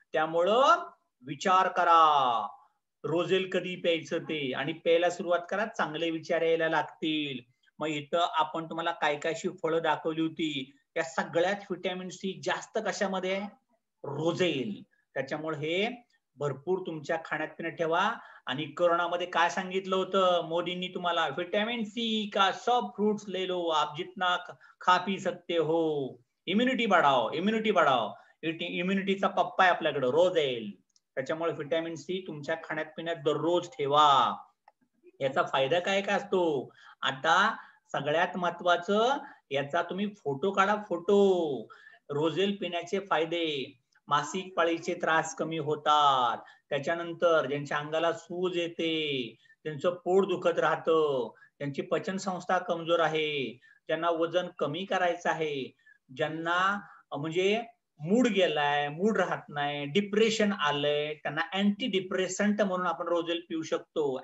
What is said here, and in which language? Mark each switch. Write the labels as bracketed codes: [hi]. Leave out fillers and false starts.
[mr] त्यामुळं विचार करा रोजेल कधी प्यायचं ते, आणि प्यायला सुरुवात करा, चांगले विचार यायला लागतील. मग इथं आपण तुम्हाला काय कायशी फळं दाखवली होती. या सगळ्यात व्हिटॅमिन सी जास्त कशामध्ये आहे? रोजेल. त्याच्यामुळे हे भरपूर तुमच्या खाण्यात पिण्यात ठेवा. आणि कोरोनामध्ये काय सांगितलं होतं मोदींनी तुम्हाला? [hi] व्हिटॅमिन सी का सब फ्रूट्स ले लो, आप जितना खा पी सकते हो, इम्युनिटी बढ़ाओ, इम्युनिटी बढ़ाओ. [mr] इम्युनिटीचा पप्पा आहे आपल्याकडे, रोजेल. त्याच्यामुळे व्हिटॅमिन सी तुमच्या खाण्यात पिण्यात दररोज ठेवा. याचा फायदा काय काय असतो? आता सगळ्यात महत्वाचं, याचा तुम्ही फोटो काढा, फोटो. रोजेल पिण्याचे फायदे: मासिक पाळीचे त्रास कमी होतात, त्याच्यानंतर ज्यांच्या अंगाला सूज येते, त्यांचं पोट दुखत राहतं, त्यांची पचन संस्था कमजोर आहे, ज्यांना वजन कमी करायचं आहे, ज्यांना म्हणजे मूड गेलाय, मूड राहत नाही, डिप्रेशन आलंय, त्यांना अँटी डिप्रेसंट म्हणून आपण रोजेल पिऊ शकतो.